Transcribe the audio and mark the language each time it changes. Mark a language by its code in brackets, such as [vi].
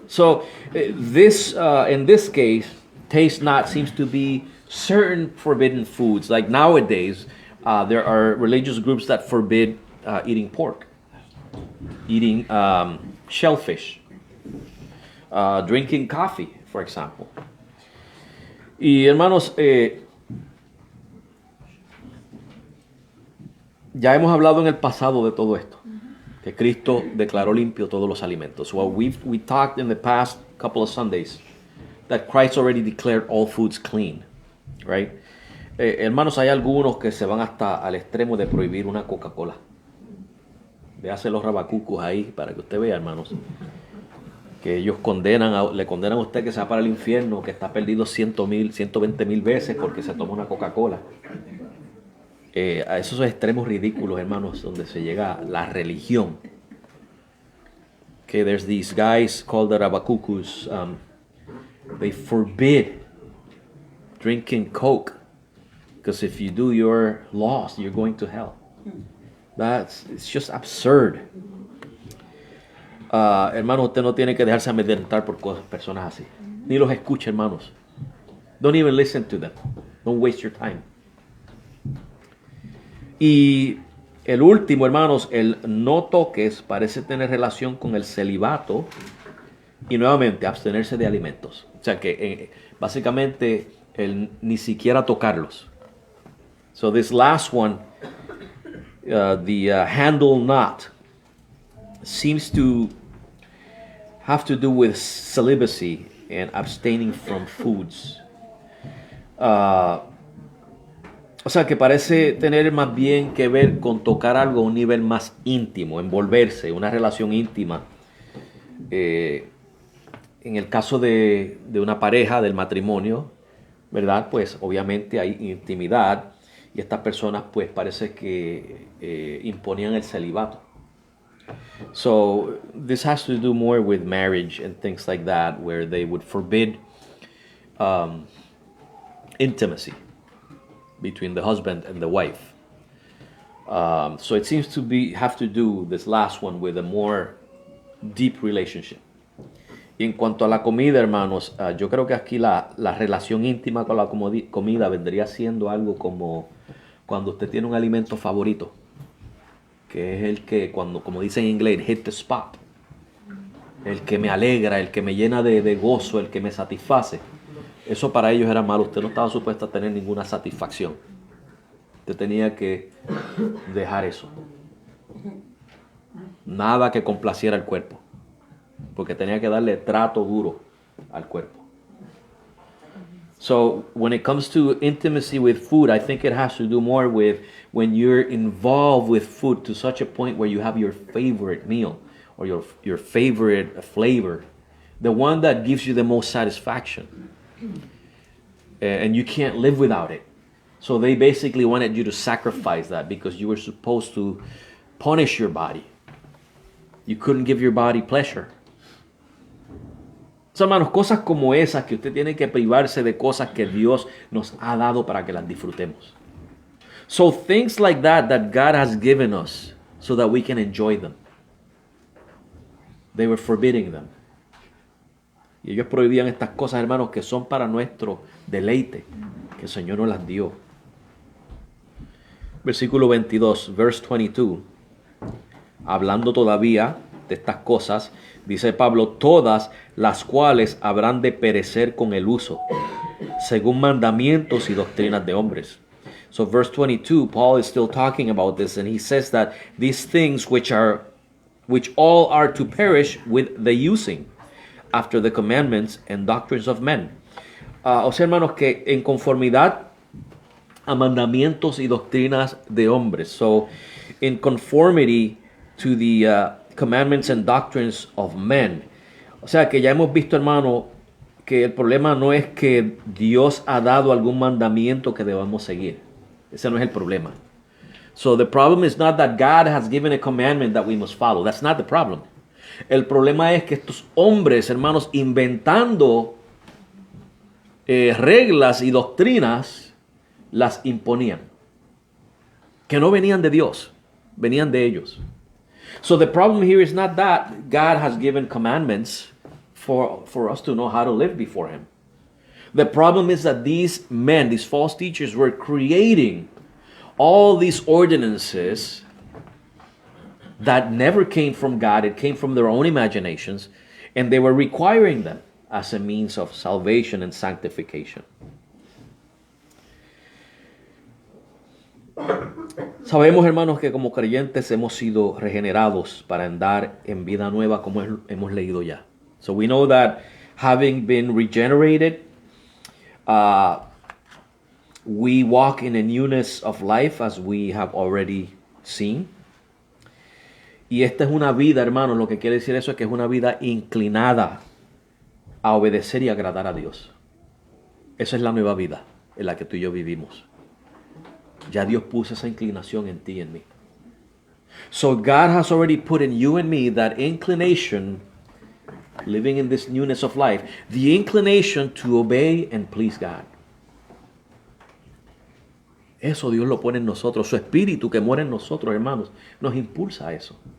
[en] So, in this case, taste not seems to be certain forbidden foods. Like nowadays, there are religious groups that forbid eating pork, eating shellfish, drinking coffee, for example. [es] Y hermanos, ya hemos hablado en el pasado de todo esto, que Cristo declaró limpio todos los alimentos. [en] Well, we talked in the past couple of Sundays that Christ already declared all foods clean, right? [es] Hermanos, hay algunos que se van hasta al extremo de prohibir una Coca-Cola. Véase los rabacucos ahí para que usted vea, hermanos, que ellos le condenan a usted que se va para el infierno, que está perdido 120,000 veces porque se toma una Coca-Cola. A esos extremos ridículos, hermanos, donde se llega la religión. [en] Okay, there's these guys called the Rabacucus. They forbid drinking Coke because if you do, you're lost. You're going to hell. It's just absurd. [es] Hermano, usted no tiene que dejarse amedrentar por personas así. Ni los escuche, hermanos. [en] Don't even listen to them. Don't waste your time. [es] Y el último, hermanos, el no toques parece tener relación con el celibato y nuevamente abstenerse de alimentos. O sea que básicamente el ni siquiera tocarlos. [en] So this last one, the handle not, seems to have to do with celibacy and abstaining from foods. [es] O sea, que parece tener más bien que ver con tocar algo a un nivel más íntimo, envolverse, una relación íntima. En el caso de una pareja, del matrimonio, ¿verdad? Pues obviamente hay intimidad y estas personas pues parece que imponían el celibato. [en] So this has to do more with marriage and things like that, where they would forbid intimacy between the husband and the wife. So it seems to have to do, this last one, with a more deep relationship. [es] Y en cuanto a la comida, hermanos, yo creo que aquí la relación íntima con la comida vendría siendo algo como cuando usted tiene un alimento favorito, que es el que, como dicen en inglés, [en] hit the spot, [es] el que me alegra, el que me llena de gozo, el que me satisface. Eso para ellos era malo. Usted no estaba supuesto a tener ninguna satisfacción. Usted tenía que dejar eso. Nada que complaciera al cuerpo, porque tenía que darle trato duro al cuerpo. [en] So when it comes to intimacy with food, I think it has to do more with when you're involved with food to such a point where you have your favorite meal or your favorite flavor, the one that gives you the most satisfaction. And you can't live without it. So they basically wanted you to sacrifice that because you were supposed to punish your body. You couldn't give your body pleasure. [es] So, hermanos, cosas como esas que usted tiene que privarse de cosas que Dios nos ha dado para que las disfrutemos. [en] So things like that God has given us so that we can enjoy them. They were forbidding them. [es] Y ellos prohibían estas cosas, hermanos, que son para nuestro deleite, que el Señor nos las dio. Versículo 22, [en] verse 22. [es] Hablando todavía de estas cosas, dice Pablo, todas las cuales habrán de perecer con el uso, según mandamientos y doctrinas de hombres. [en] So verse 22, Paul is still talking about this, and he says that these things which all are to perish with the using, after the commandments and doctrines of men. [es] O sea, hermanos, que en conformidad a mandamientos y doctrinas de hombres. [en] So, in conformity to the commandments and doctrines of men. [es] O sea que ya hemos visto, hermano, que el problema no es que Dios ha dado algún mandamiento que debamos seguir. Ese no es el problema. [en] So the problem is not that God has given a commandment that we must follow. That's not the problem. [es] El problema es que estos hombres, hermanos, inventando reglas y doctrinas, las imponían. Que no venían de Dios, venían de ellos. [en] So the problem here is not that God has given commandments for us to know how to live before Him. The problem is that these men, these false teachers, were creating all these ordinances that never came from God. It came from their own imaginations, and they were requiring them as a means of salvation and sanctification. [es] Sabemos, hermanos, que como creyentes hemos sido regenerados para andar en vida nueva, como hemos leído ya. [en] So we know that having been regenerated, we walk in a newness of life as we have already seen. [es] Y esta es una vida, hermanos, lo que quiere decir eso es que es una vida inclinada a obedecer y agradar a Dios. Esa es la nueva vida en la que tú y yo vivimos. Ya Dios puso esa inclinación en ti y en mí. [en] So God has already put in you and me that inclination, living in this newness of life, the inclination to obey and please God. [es] Eso Dios lo pone en nosotros. Su espíritu que mora en nosotros, hermanos, nos impulsa a eso.